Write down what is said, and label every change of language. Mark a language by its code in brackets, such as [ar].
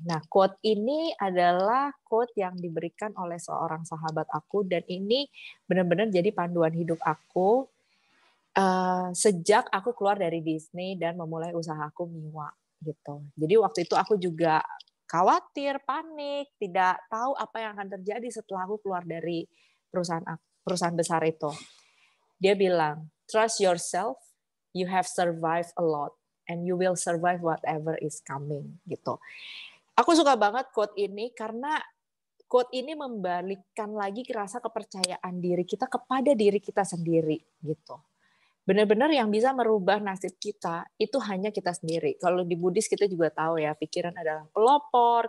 [id] Nah, quote ini adalah quote yang diberikan oleh seorang sahabat aku dan ini benar-benar jadi panduan hidup aku sejak aku keluar dari Disney dan memulai usahaku Miwa gitu. Jadi waktu itu aku juga khawatir, panik, tidak tahu apa yang akan terjadi setelah aku keluar dari perusahaan besar itu. [en] Dia bilang, trust yourself, you have survived a lot. And you will survive whatever is coming gitu. [id] Aku suka banget quote ini karena quote ini membalikkan lagi rasa kepercayaan diri kita kepada diri kita sendiri gitu. Benar-benar yang bisa merubah nasib kita itu hanya kita sendiri. Kalau di Buddhis kita juga tahu ya, pikiran adalah pelopor.